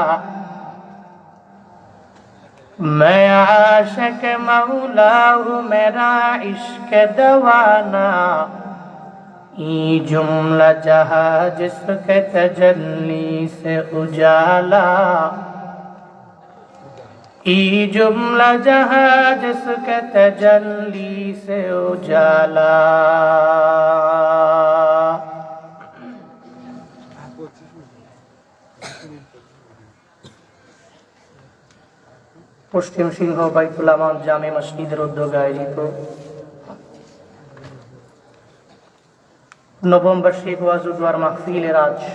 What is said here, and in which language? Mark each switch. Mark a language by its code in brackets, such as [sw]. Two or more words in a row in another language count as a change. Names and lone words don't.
[ur] میں عاشق مولا ہوں میرا عشق دوانا یہ جملہ جہاں جس کے تجلی سے اجالا یہ جملہ جہاں جس کے تجلی سے اجالا [bn] পশ্চিম সিংহ বাইতুল আমান জামে মসজিদের উদ্যোগে আয়োজিত নবম বার্ষিক ওয়াজ ও দোয়ার মাহফিলের আজ